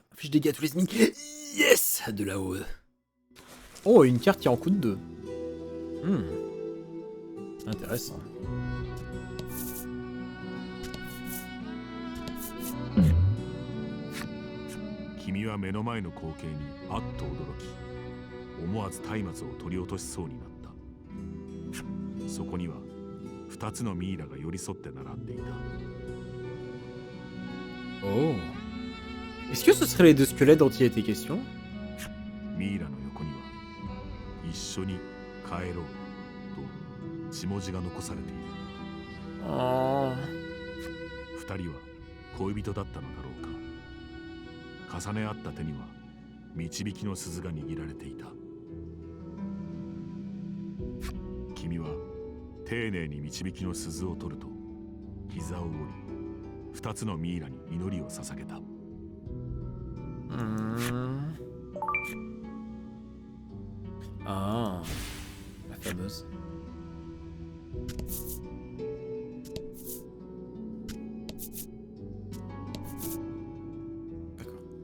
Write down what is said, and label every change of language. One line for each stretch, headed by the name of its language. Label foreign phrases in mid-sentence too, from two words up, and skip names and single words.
French: Fiche dégâts à tous les ennemis. Yes, de là-haut. Oh, une carte qui en coûte 2. Intéressant.
Japanese: 君は目の前の光景にあっと驚き、思わず松明を取り落としそうになった. そこには 2 つのミイラが寄り添って並んでいた。
French: Oh. Est-ce que ce seraient les deux squelettes dont il était question?
Japanese: ミイラの横には一緒に帰ろうと血文字が残されている。
French: Oh.
Japanese: 2人は恋人だったのだろうか。重ね合った手には導きの鈴が握られていた。君は丁寧に導きの鈴を取ると膝を折り、2つのミイラに祈りを捧げた。
French: Ah, la fameuse. D'accord.